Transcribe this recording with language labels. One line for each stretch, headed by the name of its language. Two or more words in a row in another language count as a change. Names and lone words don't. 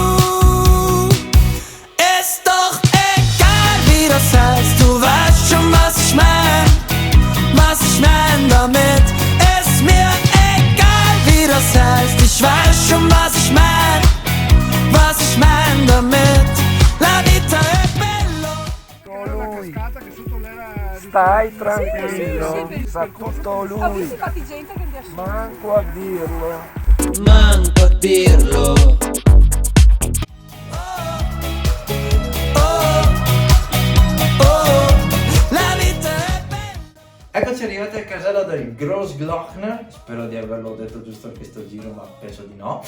German: Ist doch egal, wie das heißt, du weißt schon, was ich mein. Was ich mein damit, ist mir egal, wie das heißt. Ich weiß schon, was ich mein. Was ich mein damit,
Italian: la vita è bello. Stai tranquillo, sa tutto lui. Ho visto infatti gente che mi piace. Manco a dirlo. Manco a dirlo! Eccoci arrivati al casello del Grossglockner, spero di averlo detto giusto in questo giro, ma penso di no,